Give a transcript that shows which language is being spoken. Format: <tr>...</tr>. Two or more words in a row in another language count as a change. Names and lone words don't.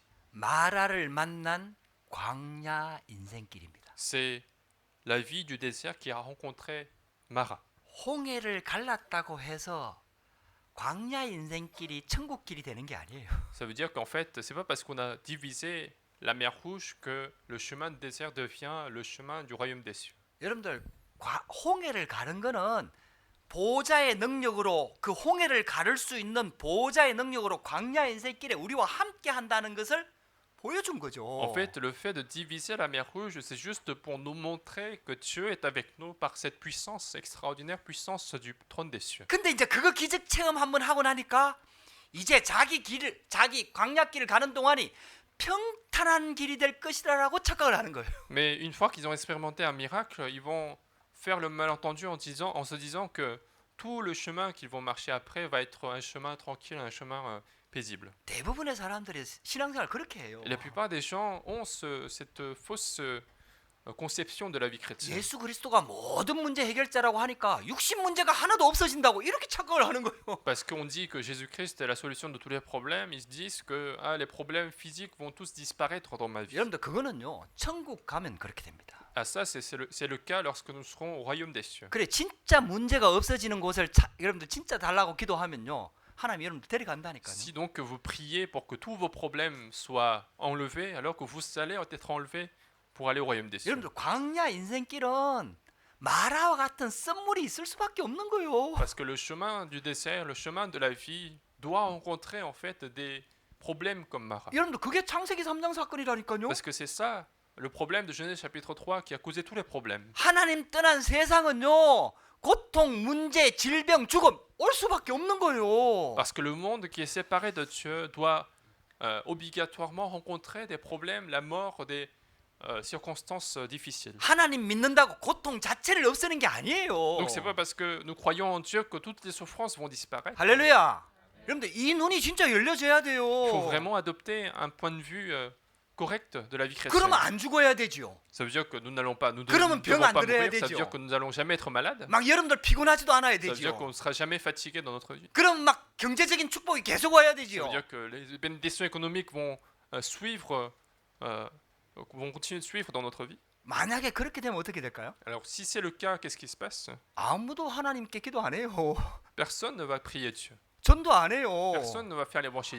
<ko>마라를 만난 광야 인생길입니다.</ko> <fr>C'est la vie du désert qui a rencontré Mara.</fr> <ko>홍해를 갈랐다고 해서 광야 인생길이 천국길이 되는 게 아니에요.</ko> <fr>Ça veut dire qu'en fait, c'est pas parce qu'on a divisé la mer Rouge que le chemin du désert devient le chemin du royaume des cieux.</fr> <ko>여러분들 홍해를 가른 거는 보호자의 능력으로 그 홍해를 가를 수 있는 보호자의 능력으로 광야 인생길에 우리와 함께 한다는 것을 보여준 거죠.</ko> <fr>En fait, le fait de diviser la mer Rouge, c'est juste pour nous montrer que Dieu est avec nous par cette puissance, extraordinaire puissance du trône des cieux.</fr> <ko>근데 이제 그거 기적 체험 한번 하고 나니까 이제 자기 광야길을 가는 동안이 평탄한 길이 될 것이라고 착각을 하는 거예요.</ko> <fr>Mais une fois qu'ils ont expérimenté un miracle, ils vont faire le malentendu en se disant que tout le chemin qu'ils vont marcher après va être un chemin tranquille, un chemin paisible.</fr> <ko>대부분의 사람들이 신앙생활 그렇게 해요.</ko> <fr>Et la plupart des gens ont cette fausse conception de la vie chrétienne.</fr> <ko>예수 그리스도가 모든 문제 해결자라고 하니까 육신 문제가 하나도 없어진다고 이렇게 착각을 하는 거예요.</ko> <fr>Parce qu'on dit que Jésus-Christ est la solution de tous les problèmes, ils se disent que les problèmes physiques vont tous disparaître dans ma vie.</fr> <ko>여러분들 그거는요 천국 가면 그렇게 됩니다.</ko> <fr>Ah, ça, c'est le cas lorsque nous serons au royaume des cieux.</fr> <ko>그래 진짜 문제가 없어지는 곳을 여러분들 진짜 달라고 기도하면요 하나님 여러분들 데려간다니까요.</ko> <fr>Si donc vous priez pour que tous vos problèmes soient enlevés, alors que vous allez être enlevés pour aller au royaume des cieux.</fr> <ko>여러분들 광야 인생길은 마라와 같은 썸물이 있을 수밖에 없는 거예요.</ko> <fr>Parce que le chemin du désert, le chemin de la vie, doit rencontrer en fait des problèmes comme Mara.</fr> <ko>여러분들 그게 창세기 3장 사건이라니까요.</ko> <fr>Parce que c'est ça le problème de Genèse chapitre 3 qui a causé tous les problèmes.</fr> <ko>하나님 떠난 세상은요 고통, 문제, 질병, 죽음 올 수밖에 없는 거예요.</ko> <fr>Parce que le monde qui est séparé de Dieu doit obligatoirement rencontrer des problèmes, la mort, des circonstances difficiles.</fr> <ko>하나님 믿는다고 고통 자체를 없애는 게 아니에요.</ko> <fr>Donc c'est pas parce que nous croyons en Dieu que toutes les souffrances vont disparaître.</fr> <ko>할렐루야. 여러분들 이 눈이 진짜 열려져야 돼요.</ko> <fr>Il faut vraiment adopter un point de vue correct de la vie chrétienne.</fr> <ko>그러면 안 죽어야 되지요.</ko> <fr>Ça veut dire que nous n'allons pas, nous ne</fr> <ko>그러면 병</ko> <fr>devons</fr> <ko>안</ko> <fr>pas</fr> <ko>들어야</ko> <fr>mourir. Ça veut</fr> <ko>되죠.</ko> <fr>dire que nous n'allons jamais être malades.</fr> <ko>막 여러분들 피곤하지도 않아야</ko> <fr>Ça veut dire qu'on</fr> <ko>되지요.</ko> <fr>ne sera jamais fatigué dans notre vie.</fr> <ko>그럼 막 경제적인 축복이 계속 와야</ko> <fr>Ça</fr> <ko>되지요.</ko> <fr>veut dire que les bénédictions économiques vont vont continuer de suivre dans notre vie.</fr> <ko>만약에 그렇게 되면 어떻게 될까요?</ko> <fr>Alors si c'est le cas, qu'est-ce qui se passe?</fr> <ko>아무도 하나님께 기도 안 해요.</ko> <fr>Personne ne va prier Dieu.</fr> <ko>전도 안 해요.</ko> <fr>Personne ne va faire l'évangélisation.</fr>